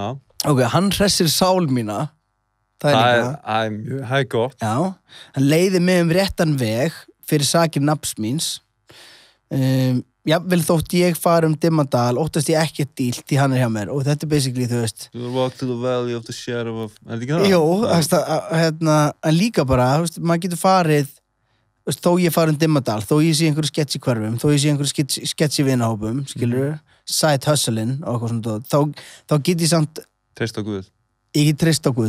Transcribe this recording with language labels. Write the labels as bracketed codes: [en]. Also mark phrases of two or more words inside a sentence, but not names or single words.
[is] Ok, hann hressir sál mína. Það er gott. Já, hann leiði mig réttan veg fyrir sakir nafns míns. Jafnvel þótt ég fara dimmandal, óttast ég ekkert dílt því hann er hjá mér. Og þetta er basically, þú veist... [en] To walk to the valley of the shadow of... [is] Er þetta ekki það? Jú, en líka bara, maður getur farið, þó ég fara dimmandal, þó ég sé einhverju sketch í hverfum, þó ég sé einhverju sketch í vinahópum, skilur, [en] side hustling [is] og eitthvað svona, þá get ég samt... Treyst á Guð. Ég get treyst á Guð.